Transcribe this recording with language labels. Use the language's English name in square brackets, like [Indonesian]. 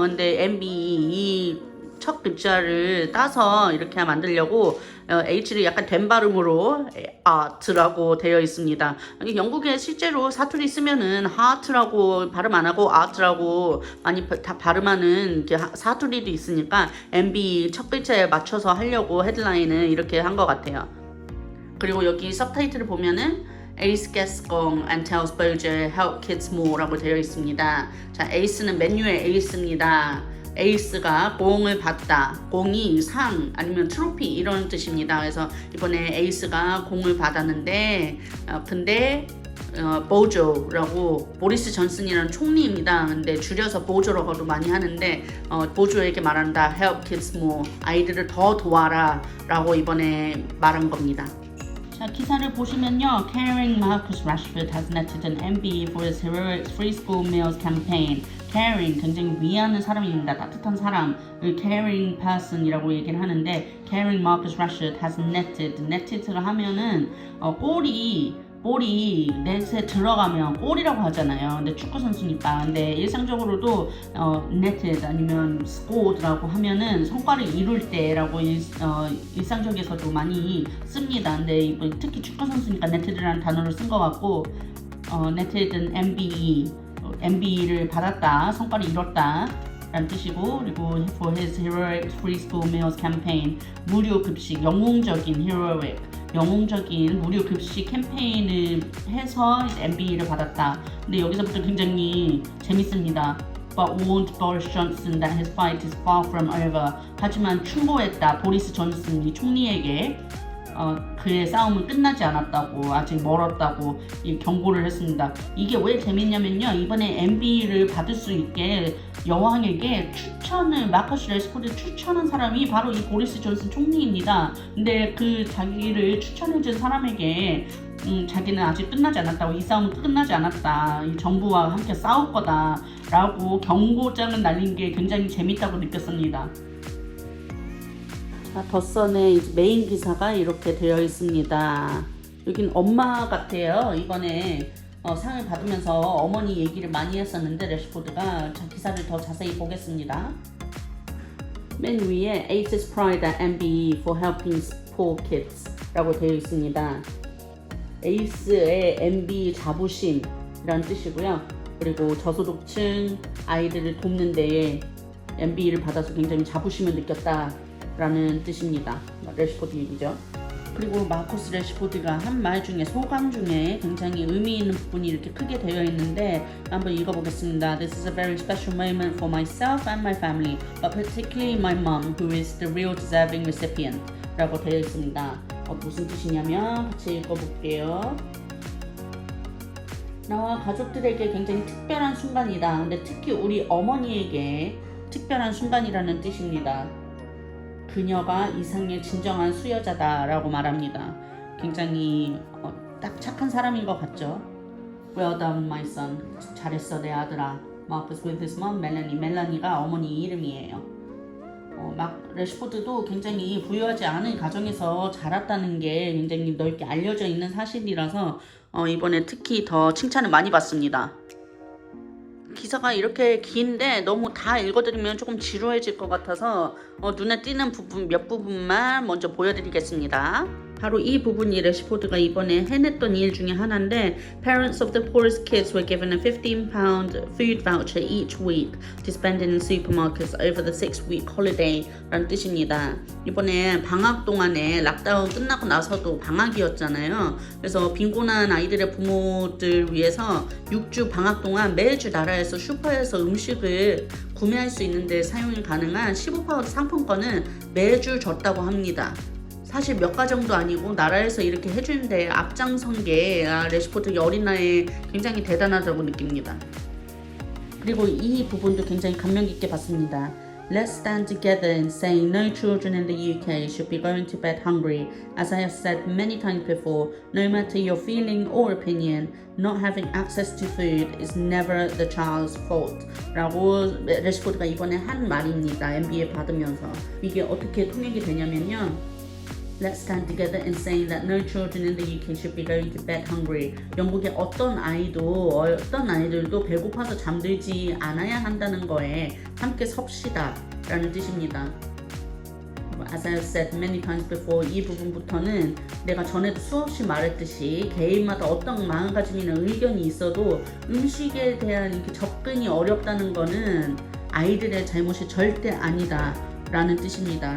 [Korean] 근데 MBE 첫 글자를 따서 이렇게 만들려고 H를 약간 된 발음으로 art라고 되어 있습니다. 영국에 실제로 사투리 쓰면은 heart라고 발음 안 하고 art라고 많이 다 발음하는 사투리도 있으니까 MB 첫 글자에 맞춰서 하려고 헤드라인을 이렇게 한 것 같아요. 그리고 여기 서브타이틀을 보면은 [English] Ace gets gong and tells Bojo help kids more [Korean] 라고 되어 있습니다. 자, 에이스는 맨유의 에이스입니다. 에이스가 공을 받다, 공이 상 아니면 트로피 이런 뜻입니다. 그래서 이번에 에이스가 공을 받았는데, 근데 보조라고, 보리스 존슨이라는 총리입니다. 근데 줄여서 보조라고도 많이 하는데, 보조에게 말한다. [English] Help kids more, [Korean] 아이들을 더 도와라 라고 이번에 말한 겁니다. 자, 기사를 보시면요. [English] Caring Marcus Rashford has netted an MBE for his heroic free school meals campaign. [Korean] Caring, 굉장히 위하는 사람입니다. 따뜻한 사람을 caring person이라고 얘기를 하는데, [English] Caring Marcus Rashford has netted [Korean] 를 하면은 볼이 넷에 들어가면 골이라고 하잖아요. 근데 축구 선수니까. 근데 일상적으로도 netted 아니면 scored라고 하면은 성과를 이룰 때라고 일상적에서도 많이 씁니다. 근데 특히 축구 선수니까 netted라는 단어를 쓴 것 같고, netted는 MBE를 받았다, 성과를 이뤘다 라는 뜻이고, 그리고 [English] for his heroic free school meals campaign, [Korean] 무료 급식, 영웅적인 heroic, 영웅적인 무료 급식 캠페인을 해서 MBE를 받았다. 근데 여기서부터 굉장히 재밌습니다. [English] But warned Boris Johnson that his fight is far from over. [Korean] 하지만 충고했다. 보리스 존슨 총리에게 그의 싸움은 끝나지 않았다고, 아직 멀었다고 경고를 했습니다. 이게 왜 재밌냐면요, 이번에 MBE를 받을 수 있게 여왕에게 마커스 레시포드 추천한 사람이 바로 이 보리스 존슨 총리입니다. 근데 그 자기를 추천해준 사람에게 자기는 아직 끝나지 않았다고, 이 싸움은 끝나지 않았다, 이 정부와 함께 싸울 거다 라고 경고장을 날린 게 굉장히 재밌다고 느꼈습니다. 덧선의 메인 기사가 이렇게 되어 있습니다. 여긴 엄마 같아요. 이번에 상을 받으면서 어머니 얘기를 많이 했었는데 레시포드가 기사를 더 자세히 보겠습니다. 맨 위에 [English] Ace's Pride at MBE for helping poor kids [Korean] 라고 되어 있습니다. 에이스의 MBE 자부심이라는 뜻이고요. 그리고 저소득층 아이들을 돕는 데에 MBE를 받아서 굉장히 자부심을 느꼈다 라는 뜻입니다. 레시포드 얘기죠. 그리고 마커스 레시포드가 한 말 중에, 소감 중에 굉장히 의미 있는 부분이 이렇게 크게 되어 있는데 한번 읽어보겠습니다. [English] This is a very special moment for myself and my family, but particularly my mom, who is the real deserving recipient [Korean] 라고 되어 있습니다. 무슨 뜻이냐면 같이 읽어볼게요. 나와 가족들에게 굉장히 특별한 순간이다. 근데 특히 우리 어머니에게 특별한 순간이라는 뜻입니다. 그녀가 이상의 진정한 수여자다 라고 말합니다. 굉장히 딱 착한 사람인 것 같죠. [English] Well done my son. [Korean] 잘했어 내 아들아. [English] Mark was with his mom, Melanie. [Korean] 멜라니가 어머니 이름이에요. 레시포드도 굉장히 부유하지 않은 가정에서 자랐다는 게 굉장히 넓게 알려져 있는 사실이라서 이번에 특히 더 칭찬을 많이 받습니다. 기사가 이렇게 긴데 너무 다 읽어드리면 조금 지루해질 것 같아서 눈에 띄는 부분 몇 부분만 먼저 보여드리겠습니다. 바로 이 부분이 레시포드가 이번에 해냈던 일 중에 하나인데, [English] Parents of the poorest kids were given a £15 food voucher each week to spend in supermarkets over the 6-week holiday [Korean] 라는 뜻입니다. 이번에 방학 동안에 락다운 끝나고 나서도 방학이었잖아요. 그래서 빈곤한 아이들의 부모들 위해서 6주 방학 동안 매주 나라에서 슈퍼에서 음식을 구매할 수 있는데 사용이 가능한 15% 상품권을 매주 줬다고 합니다. 사실 몇 가정도 아니고 나라에서 이렇게 해주는데 앞장선 게 레시포드 어린 나이에 굉장히 대단하다고 느낍니다. 그리고 이 부분도 굉장히 감명 깊게 봤습니다. [English] Let's stand together in saying no children in the UK should be going to bed hungry. As I have said many times before, no matter your feeling or opinion, not having access to food is never the child's fault. [Korean] 라고 레시포드가 이번에 한 말입니다. MBA 받으면서. 이게 어떻게 통역이 되냐면요, [English] Let's stand together in saying that no children in the UK should be going to bed hungry. [Korean] 영국의 어떤 아이들도 배고파서 잠들지 않아야 한다는 거에 함께 섭시다 라는 뜻입니다. [English] As I have said many times before, [Korean] 이 부분부터는 내가 전에도 수없이 말했듯이 개인마다 어떤 마음가짐이나 의견이 있어도 음식에 대한 이렇게 접근이 어렵다는 거는 아이들의 잘못이 절대 아니다 라는 뜻입니다.